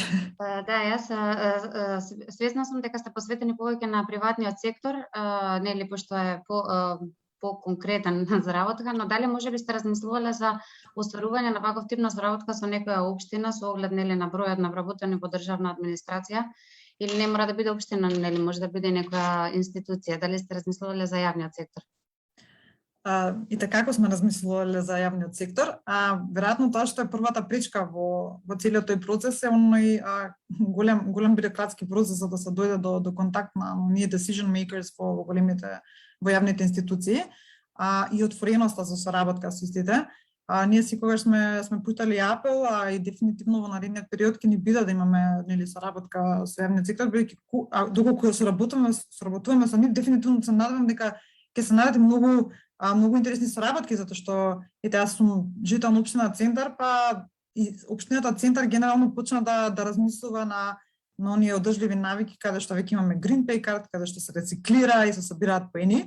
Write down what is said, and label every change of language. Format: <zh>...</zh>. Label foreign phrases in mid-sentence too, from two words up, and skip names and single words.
<mk>Да, јас свесна сум дека сте посветени повеќе на приватниот сектор, нели, пошто е по-конкретен за работа, но дали можеби сте размислувале за остварување на ваков тип на соработка со некоја општина со оглед, нели, на бројот на вработени во државна администрација, или не мора да биде општина, нели, може да биде некоја институција? Дали сте размислувале за јавниот сектор? И така како сме размислувале за јавниот сектор, веројатно тоа што е првата пречка во целиот тој процес е оној голем бюрократски процес за да се дојде до контакт на оние</mk> <en>decision makers</en> <mk>во големите во јавните институции, и отвореноста за соработка со истите. Ние секогаш сме пуштали апел, и дефинитивно во наредниот период ќе ни биде да имаме, нели, соработка со јавниот сектор, бидејќи доколку соработуваме со нив, дефинитивно се надевам дека ќе се најдат многу интересни соработки, затоа што јас сум жител на општина Центар, па и општината Центар генерално почна да размислува на оние одржливи навики, каде што веќе имаме Green Pay card, каде што се рециклира и се собираат поени.</mk>